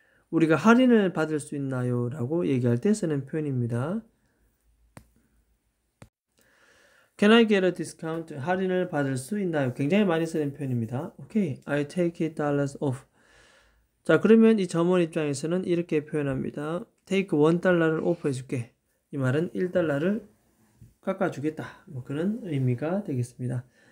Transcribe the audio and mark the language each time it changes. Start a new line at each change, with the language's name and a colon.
Korean: 우리가 할인을 받을 수 있나요? 라고 얘기할 때 쓰는 표현입니다.
English: Can I get a discount?
Korean: 할인을 받을 수 있나요? 굉장히 많이 쓰는 표현입니다.
English: 오케이, I take $8 off.
Korean: 자, 그러면 이 점원 입장에서는 이렇게 표현합니다. take $1를 오프 해줄게. 이 말은 $1를 깎아주겠다. 뭐 그런 의미가 되겠습니다.